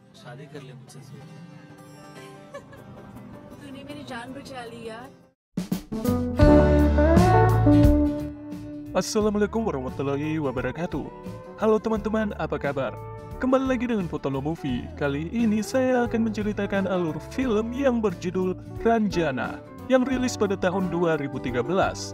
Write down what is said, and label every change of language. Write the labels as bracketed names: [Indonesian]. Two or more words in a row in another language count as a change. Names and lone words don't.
[Hindi] शादी कर ले मुझसे सोया। तूने मेरी जान बचा ली यार। [Arabic] السلام عليكم ورحمة الله وبركاته. [Indonesian] Halo teman-teman, apa kabar? Kembali lagi dengan Potolo Movie. Kali ini saya akan menceritakan alur film yang berjudul Ranjana yang rilis pada tahun 2013.